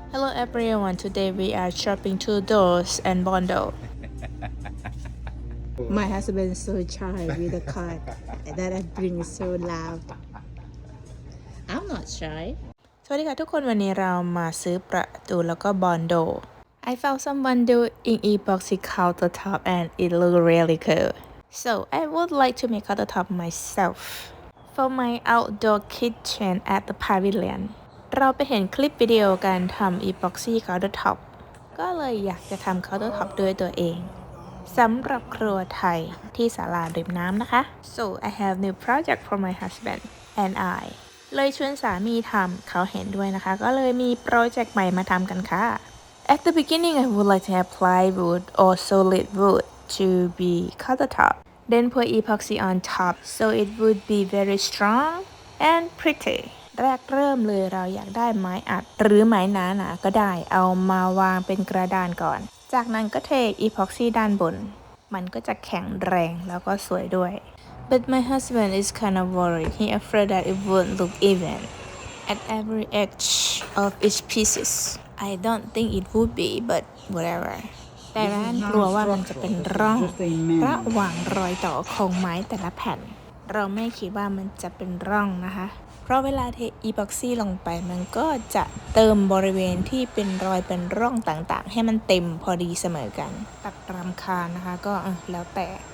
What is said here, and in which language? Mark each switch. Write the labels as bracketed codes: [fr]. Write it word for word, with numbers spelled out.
[en] Hello everyone, today we are shopping two doors and bundle. My husband is so shy with the car that I bring so loud. I'm not shy. [th] สวัสดีค่ะทุกคนวันนี้เรามาซื้อประตูแล้วก็บอนโด [en] I found someone doing epoxy countertop and it look really cool. So I would like to make countertop myself for my outdoor kitchen at the pavilion. [th] เราไปเห็นคลิปวิดีโอการทำ epoxy countertop ก็เลยอยากจะทำ countertop ด้วยตัวเอง สำหรับครัวไทยที่ศาลาริมน้ำนะคะ [en] so I have new project for my husband and I [th] เลยชวนสามีทำเขาเห็นด้วยนะคะ ก็เลยมีโปรเจกต์ใหม่มาทำกันค่ะ [en] At the beginning I would like to apply wood or solid wood to be countertop then pour epoxy on top so it would be very strong and pretty [th] แรกเริ่มเลยเราอยากได้ไม้อัด หรือไม้หนาๆก็ได้เอามาวางเป็นกระดานก่อน จากนั้นก็เทอีพ็อกซี่ด้านบน มันก็จะแข็งแรงแล้วก็สวยด้วย [en] But my husband is kind of worried. He afraid that it won't look even at every edge of each pieces. I don't think it would be, but whatever. [th] แต่ร้านกลัวว่ามันจะเป็นร่องระหว่างรอยต่อของไม้แต่ละแผ่น เราไม่คิดว่ามันจะเป็นร่องนะคะ เพราะเวลาเทอีพ็อกซี่ลงไปมันก็จะเติมบริเวณที่เป็นรอยเป็นร่องต่างๆ ให้มันเต็มพอดีเสมอกัน ตัดรำคาญนะคะก็เออแล้วแต่